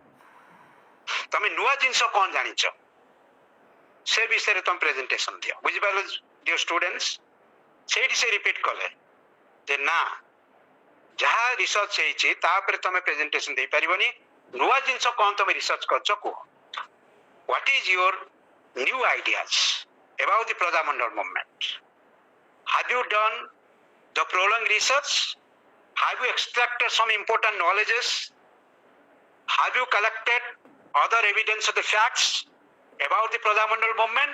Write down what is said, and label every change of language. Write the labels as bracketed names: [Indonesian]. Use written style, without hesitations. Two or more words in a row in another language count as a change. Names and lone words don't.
[Odia] ତମେ ନୂଆ ଜିନିଷ କଣ ଜାଣିଛ ସେ ବିଷୟରେ ତମେ ପ୍ରେଜେଣ୍ଟେସନ ଦିଅ। ବୁଝିପାରିଲ [English] dear students? [Odia] ସେଇଠି ସେ ରିପିଟ କଲେ ଯେ ନା, ଯାହା ରିସର୍ଚ୍ଚ ହେଇଛି ତା ଉପରେ ତମେ ପ୍ରେଜେଣ୍ଟେସନ ଦେଇପାରିବନି, ନୂଆ ଜିନିଷ କଣ ତମେ ରିସର୍ଚ୍ଚ କରୁଛ କୁହ। [English] What is your new ideas about the Prajamandal movement? Have you done the prolonged research Have you extracted some important knowledges? Have you collected other evidence of the facts about the Pradhamandal movement?